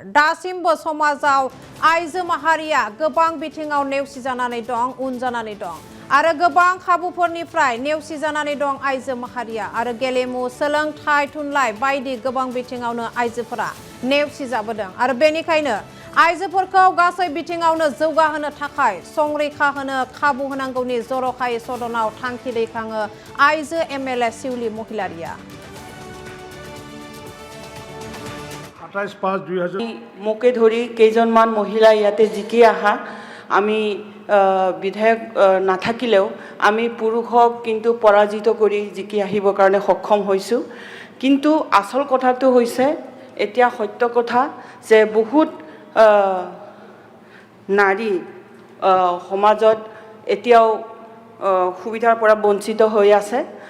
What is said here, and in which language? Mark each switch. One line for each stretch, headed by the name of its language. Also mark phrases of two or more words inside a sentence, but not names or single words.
Bodo: दासिमबो समाजाव आइजो माहारिया गोबां बिथिङाव नेवसिजानानै दं उन जानानै दं आरो गोबां खाबुफोरनिफ्राय नेवसिजानानै दं आइजो माहारिया आरो गेलेमु सोलोंथाइ थुनलाइ बायदि गोबां बिथिङावनो आइजोफोरा नेवसिजाबोदों आरो बेनिखायनो आइजोफोरखौ गासै बिथिङावनो जौगाहोनो थाखाय संरैखा होनो खाबु होनांगौनि जर'खायै सदनाव थांखि दैखाङो आइजो एमएलए सिउली महिलारिया। 27/5/2000
Assamese: মোকে ধৰি কেইজনমান মহিলা ইয়াতে জিকি আহা আমি বিধায়ক নাথাকিলেও আমি পুৰুষক কিন্তু পৰাজিত কৰি জিকি আহিবৰ কাৰণে সক্ষম হৈছোঁ। কিন্তু আসল কথাটো হৈছে এতিয়া সত্য কথা যে বহুত নাৰী সমাজত এতিয়াও সুবিধাৰ পৰা বঞ্চিত হৈ আছে।